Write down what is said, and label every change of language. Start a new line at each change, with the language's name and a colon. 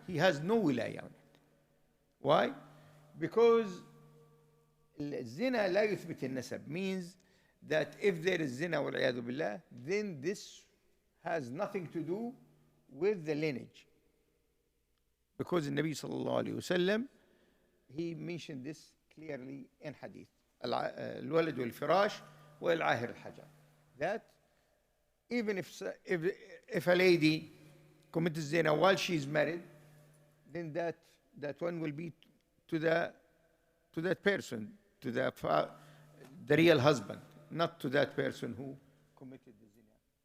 English: He has no wilaya on it. Why? Because
Arabic: zina la yuthbit al-nasab
English: means that if there is zina
Arabic: wal-iyadu billah,
English: then this has nothing to do with the lineage. Because the Nabi sallallahu alayhi wasallam, he mentioned this clearly in hadith.
Arabic: الولد والفراش والعاهر الحجر.
English: That even if a lady commits zina while she's married, then that one will be to that person, to the real husband, not to that person who committed the zina.